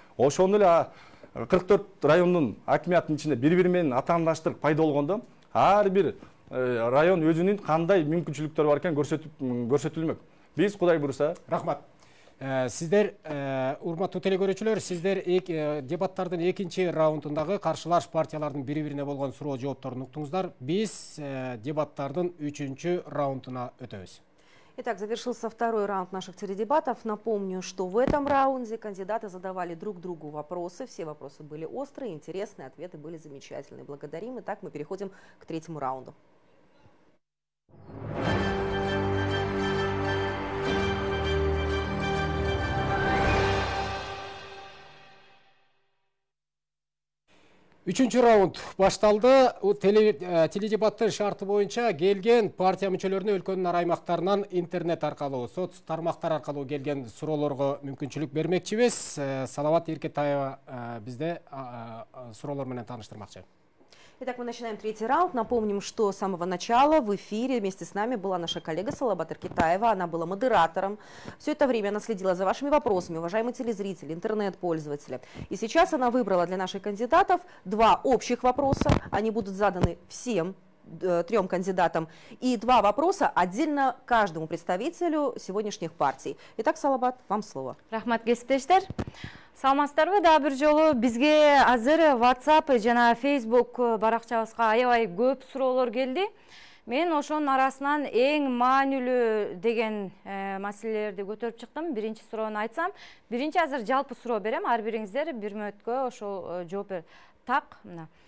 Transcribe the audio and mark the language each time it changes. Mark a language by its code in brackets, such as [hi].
[ky] Ошондой эле 44 райондун акимиятынын ичинде бири-бири менен атаандаштык пайда болгондо, ар бир район өзүнүн кандай мүмкүнчүлүктөрү бар экен көрсөтүлмөк. Биз Кудай буйруса. Рахмат. Сиздер, урматтуу телекөрүүчүлөр, сиздер дебаттардын экинчи раундундагы каршылаш партиялардын бири-бирине болгон суроо жоопторун уктуңуздар. Биз дебаттардын 3-раундуна өтөбүз. [ru] Итак, завершился второй раунд наших теледебатов. Напомню, что в этом раунде кандидаты задавали друг другу вопросы. Все вопросы были острые, интересные, ответы были замечательные. Благодарим. Итак, мы переходим к третьему раунду. [ky] Үчүнчү раунд башталды. Теледебаттын шарты боюнча келген партия мүчөлөрүнө өлкөнүн ар аймактарынан интернет аркылуу, соц тармактар аркылуу келген суроолорго мүмкүнчүлүк бермекчибиз. Салават Эркетаева бизде суроолор менен тааныштырмакчы. [ru] Итак, мы начинаем третий раунд. Напомним, что с самого начала в эфире вместе с нами была наша коллега Салабат Эркетаева. Она была модератором. Все это время она следила за вашими вопросами, уважаемые телезрители, интернет-пользователи. И сейчас она выбрала для наших кандидатов два общих вопроса. Они будут заданы всем трем кандидатам. И два вопроса отдельно каждому представителю сегодняшних партий. Итак, Салабат, вам слово. [ky] Рахмат кесиптештер. Саламатсыздарбы, да бир жолу бизге азыр WhatsApp жана Facebook баракчабызга аябай көп суроолор келди. Мен ошонун арасынан эң маанилүү деген маселелерди көтөрүп чыктым. Биринчи суроону айтсам, биринчи азыр жалпы суроо берем, ар бириңиздер бир мүнөткө ошол жооп бер. Так, мына.